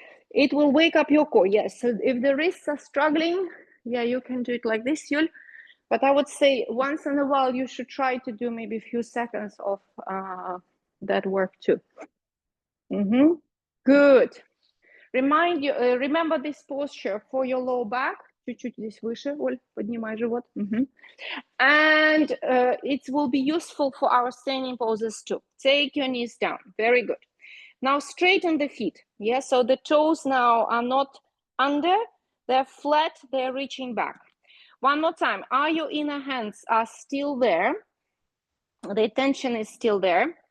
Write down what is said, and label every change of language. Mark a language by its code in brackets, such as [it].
[en] It will wake up your core, yes. So if the wrists are struggling, yeah, you can do it like this, Yul. But I would say once in a while, you should try to do maybe a few seconds of that work too. Good. Remember this posture for your low back. [ru] Чуть-чуть здесь выше, Оль, поднимай живот. [en] And it will be useful for our standing poses too. Take your knees down. Very good. Now straighten the feet. Yeah, so the toes now are not under, they're flat, they're reaching back. One more time. Are your inner hands are still there? The tension is still there.